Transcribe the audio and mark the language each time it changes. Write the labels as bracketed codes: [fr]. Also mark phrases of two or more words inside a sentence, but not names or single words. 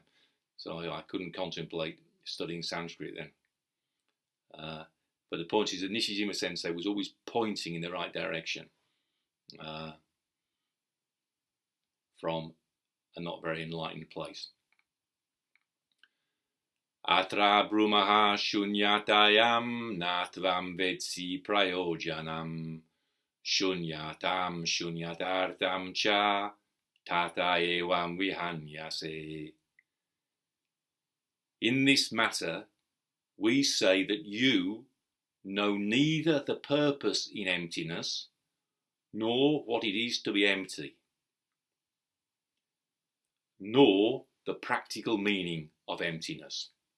[en] So I couldn't contemplate studying Sanskrit then. But the point is that Nishijima Sensei was always pointing in the right direction from a not very enlightened place. [sa] Atra brūmaḥ śūnyatāyāṃ na tvaṃ vetsi prayojanam śūnyatāṃ śūnyatārthaṃ ca tata evaṃ vihanyase. [en] In this matter, we say that you know neither the purpose in emptiness nor what it is to be empty, nor the practical meaning of emptiness.